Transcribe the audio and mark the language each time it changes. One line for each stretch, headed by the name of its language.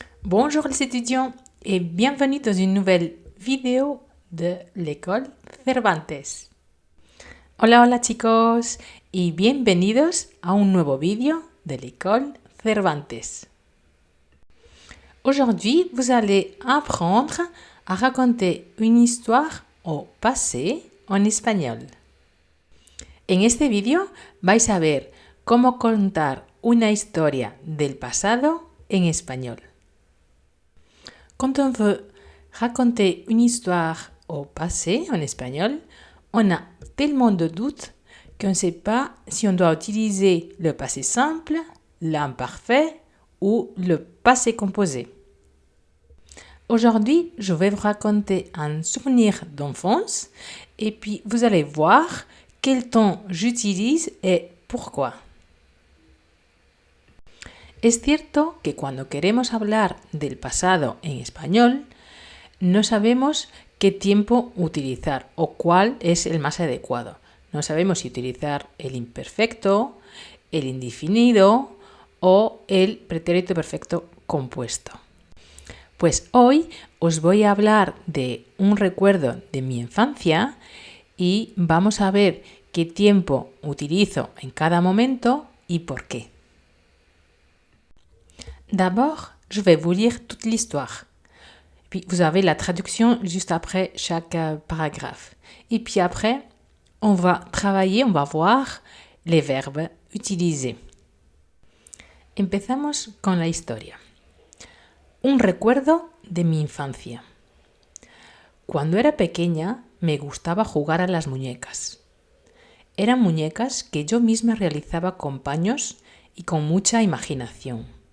French: Bonjour les étudiants et bienvenue dans une nouvelle vidéo de l'école Cervantes.
Spanish: Hola, hola chicos y bienvenidos a un nuevo vídeo de l'école Cervantes.
French: Aujourd'hui, vous allez apprendre à raconter une histoire au passé en español.
Spanish: En este vídeo vais a ver cómo contar una historia del pasado en español.
French: Quand on veut raconter une histoire au passé en espagnol, on a tellement de doutes qu'on ne sait pas si on doit utiliser le passé simple, l'imparfait ou le passé composé. Aujourd'hui, je vais vous raconter un souvenir d'enfance et puis vous allez voir quel ton j'utilise et pourquoi.
Spanish: Es cierto que cuando queremos hablar del pasado en español, no sabemos qué tiempo utilizar o cuál es el más adecuado. No sabemos si utilizar el imperfecto, el indefinido o el pretérito perfecto compuesto. Pues hoy os voy a hablar de un recuerdo de mi infancia y vamos a ver qué tiempo utilizo en cada momento y por qué.
French: D'abord, je vais vous lire toute l'histoire. Puis vous avez la traduction juste après chaque paragraphe. Et puis après, on va travailler, on va voir les verbes utilisés.
Spanish: Empezamos con la historia. Un recuerdo de mi infancia. Cuando era pequeña, me gustaba jugar a las muñecas. Eran muñecas que yo misma realizaba con paños y con mucha imaginación.